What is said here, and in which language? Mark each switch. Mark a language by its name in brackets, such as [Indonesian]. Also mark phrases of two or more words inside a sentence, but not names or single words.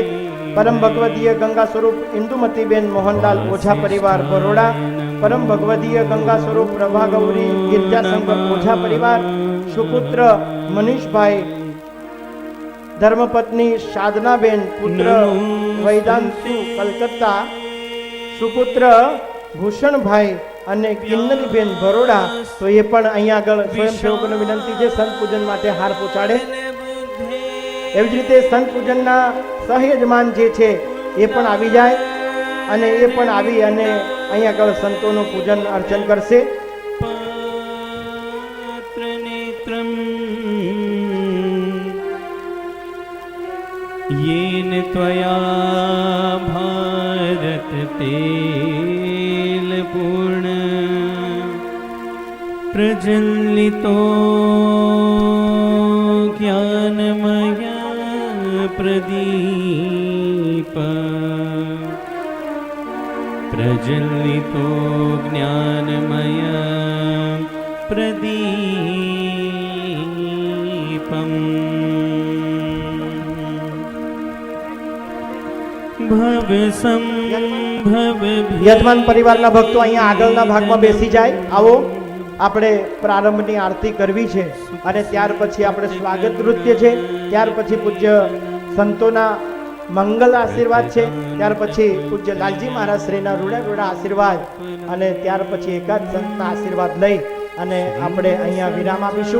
[Gujarati] પરમ ભગવદીય ગંગા સ્વરૂપ ઇન્દુમતીબેન મોહનલાલ ઓઝા પરિવાર બરોડા, પરમ ભગવદીય ગંગા સ્વરૂપ પ્રભા ગૌરી ગિરજાશંકર ઓઝા પરિવાર, સુપુત્ર મનીષભાઈ, ધર્મપત્ની સાધનાબેન, પુત્ર વૈદાંતુ કલકત્તા, સુપુત્ર ભૂષણભાઈ અને કિન્નરીબેન બરોડા. તો એ પણ અહીંયા આગળ સ્વયંસેવકોને વિનંતી છે સંત પૂજન માટે હાર પહોંચાડે. એવી જ રીતે સંત પૂજનના સહયજમાન જે છે એ પણ આવી જાય અને એ પણ આવી અને અહીંયા આગળ સંતોનું પૂજન અર્ચન કરશે. [Sanskrit] येन त्वया भारत तेल पूर्ण प्रज्वलितो ज्ञानमय प्रदीप प्रज्वलितो ज्ञानमय प्रदीपम् [Gujarati] યજમાન પરિવારના ભક્તો અહીંયા આગળના ભાગમાં બેસી જાય. આવો, આપણે પ્રારંભની આરતી કરવી છે અને ત્યાર પછી આપણે સ્વાગત નૃત્ય છે, ત્યાર પછી પૂજ્ય સંતોના મંગલ આશીર્વાદ છે, ત્યાર પછી પૂજ્ય લાલજી મહારાજ શ્રીના રૂડા આશીર્વાદ અને ત્યાર પછી એકાદ સંતના આશીર્વાદ લઈ અને આપણે અહીંયા વિરામ આપીશું.